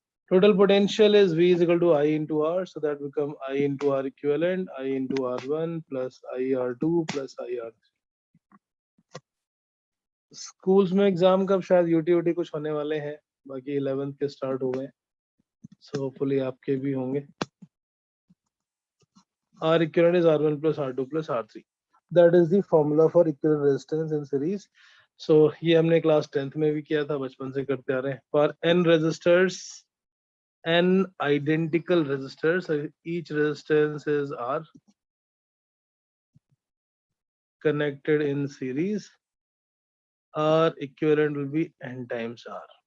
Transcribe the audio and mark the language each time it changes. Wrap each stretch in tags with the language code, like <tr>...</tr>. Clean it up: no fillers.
<en>Total potential is V is equal to I into R, so that become I into R equivalent, I into R1 plus IR2 plus IR3.</en> <hi>Schools में exam कब शायद UT कुछ होने वाले हैं, बाकी 11th के start हो गए, सो होपफुली आपके भी होंगे.</hi> <en>R equivalent is R1 plus R2 plus R3. That is the formula for equivalent resistance in series.</en> <hi>So ये हमने क्लास 10th में भी किया था, बचपन से करते आ रहे हैं.</hi> <en>For n resistors, n identical resistors, so each resistance is R connected in series, R equivalent will be n times R.</en>